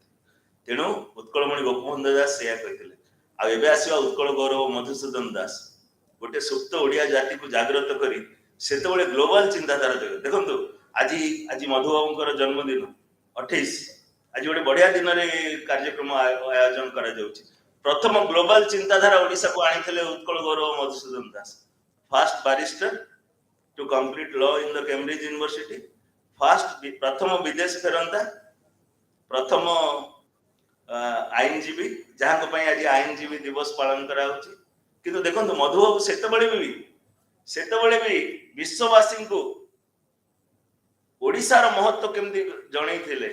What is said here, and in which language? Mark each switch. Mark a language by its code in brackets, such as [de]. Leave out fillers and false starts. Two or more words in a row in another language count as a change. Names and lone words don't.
[or] ତେଣୁ ଉତ୍କଳମଣି ଗୋପବନ୍ଧୁ ଦାସ ସେଇଆ କହିଥିଲେ। ଆଉ ଏବେ ଆସିବା ଉତ୍କଳ ଗୌରବ ମଧୁସୂଦନ ଦାସ, ଗୋଟେ ସୁପ୍ତ ଓଡିଆ ଜାତିକୁ ଜାଗ୍ରତ କରି ସେତେବେଳେ ଗ୍ଲୋବାଲ ଚିନ୍ତାଧାରା ଦେବେ। ଦେଖନ୍ତୁ ଆଜି ମଧୁବାବୁଙ୍କର ଜନ୍ମଦିନ 28, ଆଜି ଗୋଟେ ବଢିଆ ଦିନରେ କାର୍ଯ୍ୟକ୍ରମ ଆୟୋଜନ କରାଯାଉଛି। ପ୍ରଥମ ଗ୍ଲୋବାଲ ଚିନ୍ତାଧାରା ଓଡିଶାକୁ ଆଣିଥିଲେ ଉତ୍କଳ ଗୌରବ ମଧୁସୂଦନ ଦାସ, [en] first barrister to complete law in the Cambridge University, [or] ପ୍ରଥମ ବିଦେଶ ଫେରନ୍ତା, ପ୍ରଥମ ଆଇନଜୀବୀ, ଯାହାଙ୍କ ପାଇଁ ଆଜି ଆଇନଜୀବୀ ଦିବସ ପାଳନ କରାଯାଉଛି। କିନ୍ତୁ ଦେଖନ୍ତୁ ମଧୁବାବୁ ସେତେବେଳେ ବି ବିଶ୍ୱବାସୀଙ୍କୁ ଓଡିଶାର ମହତ୍ଵ କେମିତି ଜଣେଇଥିଲେ।